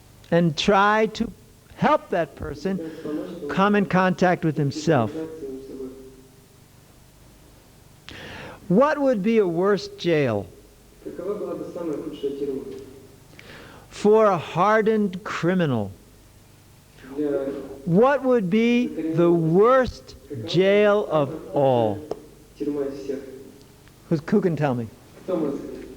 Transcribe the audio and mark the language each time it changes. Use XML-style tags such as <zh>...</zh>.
<en>and try to help that person</en> <ru>Пытается помочь этому</ru> <en>come in contact with himself.</en> <ru>контакт с самим собой.</ru> <en>What would be a worse jail</en> <ru>Какова была бы самая худшая тюрьма</ru> <en>for a hardened criminal?</en> <ru>для</ru> <en>What would be the worst jail of all?</en> <ru>тюрьма из всех?</ru> <en>Who can tell me?</en> <ru>Кто может сказать?</ru>